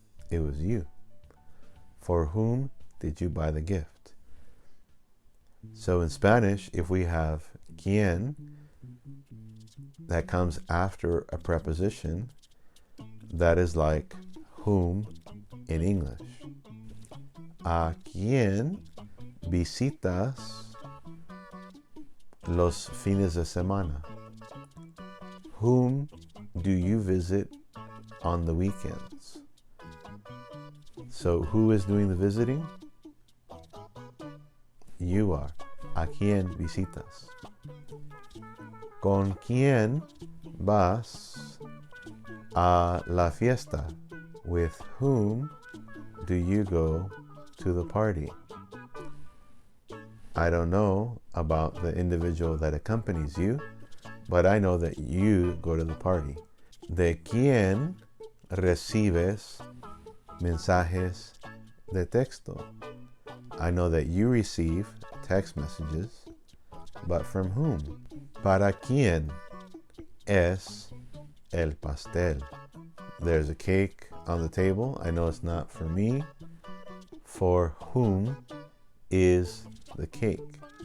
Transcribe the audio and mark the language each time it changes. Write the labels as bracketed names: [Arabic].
[English] it was you. For whom did you buy the gift? So in Spanish, if we have quién that comes after a preposition, that is like whom in English. [Spanish] ¿A quién visitas los fines de semana? [English] Whom do you visit on the weekends? So who is doing the visiting? You are. [Spanish] ¿A quién visitas? ¿Con quién vas a la fiesta? [English] With whom do you go to the party? I don't know about the individual that accompanies you, but I know that you go to the party. [Spanish] ¿De quién recibes mensajes de texto? [English] I know that you receive text messages, but from whom? [Spanish] ¿Para quién es el pastel? [English] There's a cake on the table. I know it's not for me. For whom is the cake?